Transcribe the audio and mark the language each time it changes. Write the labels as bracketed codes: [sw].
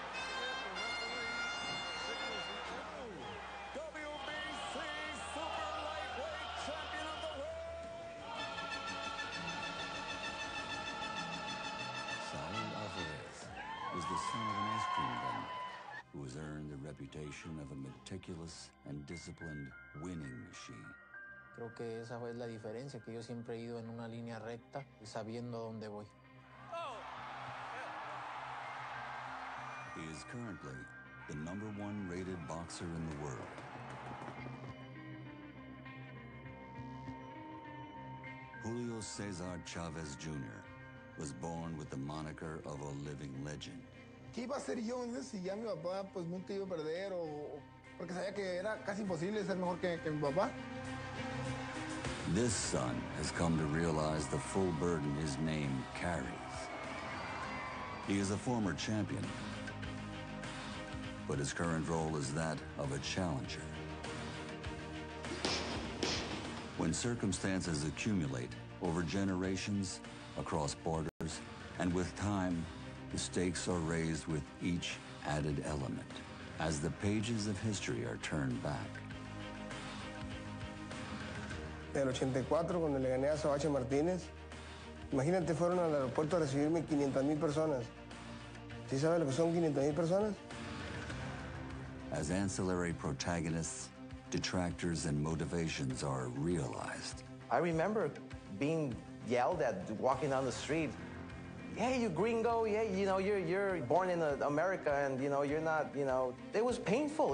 [en] And the referee signals the end move. WBC Super Lightweight Champion of the world. Saul Álvarez was the son of an ice cream vendor who has earned the reputation of a meticulous and disciplined winning machine. [es] Creo que esa es la diferencia, que yo siempre he ido en una línea recta y sabiendo a dónde voy. [en] He is currently the #1 rated boxer in the world. Julio Cesar Chavez Jr. was born with the moniker of a living legend. [es] ¿Qué iba a hacer yo si ya mi papá pues nunca iba a perder porque sabía que era casi imposible ser mejor que mi papá? [en] This son has come to realize the full burden his name carries. He is a former champion, but his current role is that of a challenger. When circumstances accumulate over generations, across borders, and with time, the stakes are raised with each added element as the pages of history are turned back. [es] En el 84, cuando le gané a Sabache Martínez, imagínate, fueron al aeropuerto a recibirme 500,000 personas. ¿Sí sabes lo que son 500,000 personas? [en] As ancillary protagonists, detractors, and motivations are realized. I remember being yelled at walking down the street. Hey, you gringo, yeah, you know, you're born in America and, you know, you're not, you know, it was painful.